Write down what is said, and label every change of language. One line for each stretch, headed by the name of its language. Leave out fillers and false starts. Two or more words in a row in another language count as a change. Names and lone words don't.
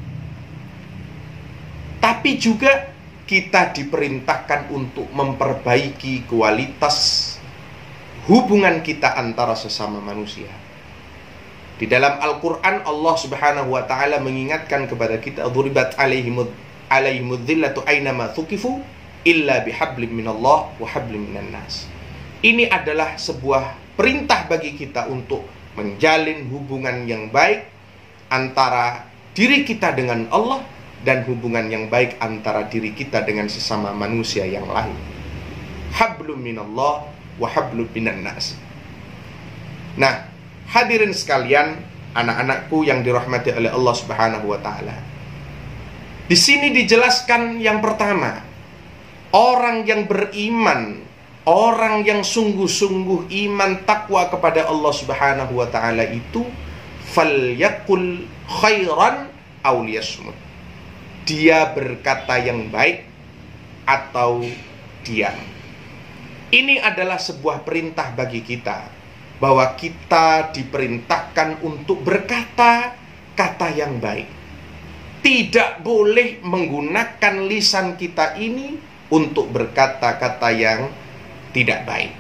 Indonesian: Tapi juga kita diperintahkan untuk memperbaiki kualitas hubungan kita antara sesama manusia. Di dalam Al-Quran, Allah
Arabic: سبحانه وتعالى
Indonesian: mengingatkan kepada kita,
Arabic: "ضربت عليهم الذلة أين ما ثقفوا إلا بحبل من الله وحبل من الناس."
Indonesian: Ini adalah sebuah perintah bagi kita untuk menjalin hubungan yang baik antara diri kita dengan Allah dan hubungan yang baik antara diri kita dengan sesama manusia yang lain.
Arabic: حبل من الله وحبل من الناس.
Indonesian: Nah, hadirin sekalian, anak-anakku yang dirahmati oleh Allah
Arabic: سبحانه وتعالى.
Indonesian: Di sini dijelaskan yang pertama, orang yang beriman, orang yang sungguh-sungguh iman takwa kepada Allah
Arabic: سبحانه وتعالى
Indonesian: itu
Arabic: فليقل خيرا أو ليصمت.
Indonesian: Dia berkata yang baik atau diam. Ini adalah sebuah perintah bagi kita, bahwa kita diperintahkan untuk berkata kata yang baik. Tidak boleh menggunakan lisan kita ini untuk berkata-kata yang tidak baik.